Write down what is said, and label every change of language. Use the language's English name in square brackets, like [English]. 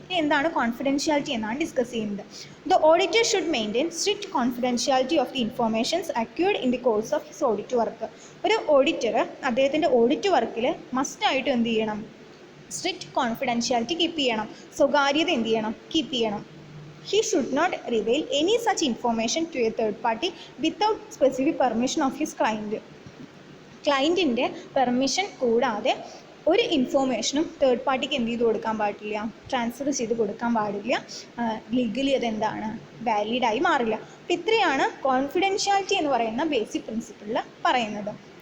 [Malayalam] എന്താണ് കോൺഫിഡൻഷ്യാലിറ്റി എന്നാണ് ഡിസ്കസ് ചെയ്യുന്നത്. [English] The auditor should maintain strict confidentiality of the informations accrued in the course of his audit work. [Malayalam] ഒരു auditor അദ്ദേഹത്തിൻ്റെ audit വർക്കിൽ മസ്റ്റായിട്ട് എന്ത് ചെയ്യണം? സ്ട്രിക്റ്റ് കോൺഫിഡൻഷ്യാലിറ്റി കീപ്പ് ചെയ്യണം. സ്വകാര്യത എന്ത് ചെയ്യണം? കീപ്പ് ചെയ്യണം. [English] He should not reveal any such information to a third party without specific permission of his client. [Malayalam] ക്ലയൻറ്റിൻ്റെ permission കൂടാതെ ഒരു ഇൻഫോർമേഷനും തേർഡ് പാർട്ടിക്ക് എന്ത് ചെയ്ത് കൊടുക്കാൻ പാടില്ല? ട്രാൻസ്ഫർ ചെയ്ത് കൊടുക്കാൻ പാടില്ല. ലീഗലി അതെന്താണ്? വാലിഡായി മാറില്ല. അപ്പോൾ ഇത്രയാണ് കോൺഫിഡൻഷ്യാലിറ്റി എന്ന് പറയുന്ന ബേസിക് പ്രിൻസിപ്പിളിൽ പറയുന്നത്.